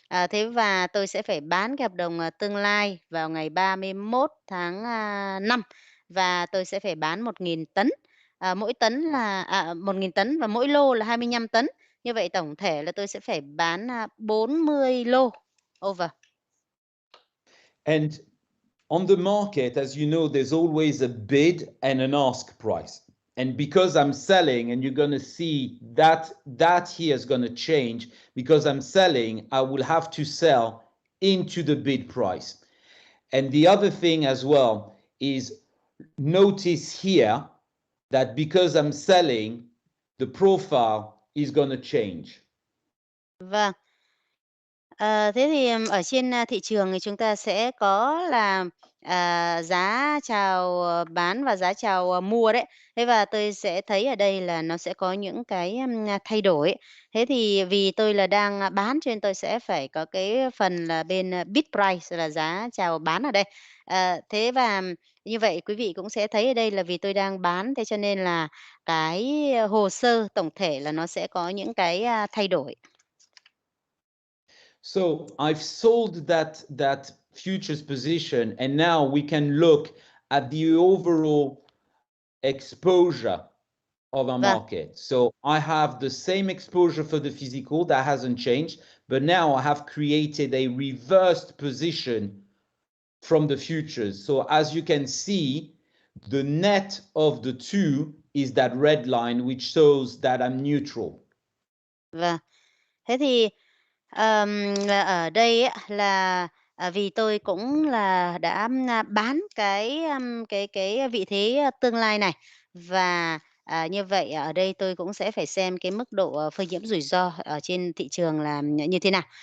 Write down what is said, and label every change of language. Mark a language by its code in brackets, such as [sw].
[vi] Thế và tôi sẽ phải bán cái hợp đồng tương lai vào ngày 31 tháng 5 và tôi sẽ phải bán 1.000 tấn. Mỗi tấn là 1.000 tấn và mỗi lô là 25 tấn. Như vậy tổng thể là tôi sẽ phải bán 40 lô. [en] Over. And on the market, as you know, there's always a bid and an ask price. And because I'm selling, and you're going to see that here is going to change, because I'm selling, I will have to sell into the bid price. And the other thing as well is notice here that because I'm selling, the profile is going to change. [vi] Vâng. Thế thì ở trên thị trường thì chúng ta sẽ có là giá chào bán và giá chào mua đấy. Thế và tôi sẽ thấy ở đây là nó sẽ có những cái thay đổi. Thế thì vì tôi là đang bán cho nên tôi sẽ phải có cái phần là bên bid price là giá chào bán ở đây. Thế và như vậy quý vị cũng sẽ thấy ở đây là vì tôi đang bán, thế cho nên là cái hồ sơ tổng thể là nó sẽ có những cái thay đổi. [en] So I've sold that futures position, and now we can look at the overall exposure of our market. So I have the same exposure for the physical, that hasn't changed, but now I have created a reversed position from the futures. So as you can see, the net of the two is that red line, which shows that I'm neutral. [vi] Vâng. Thế thì ở đây á, là vì tôi cũng là đã bán cái vị thế tương lai này và như vậy ở đây tôi cũng sẽ phải xem cái mức độ phơi nhiễm rủi ro ở trên thị trường là như thế nào.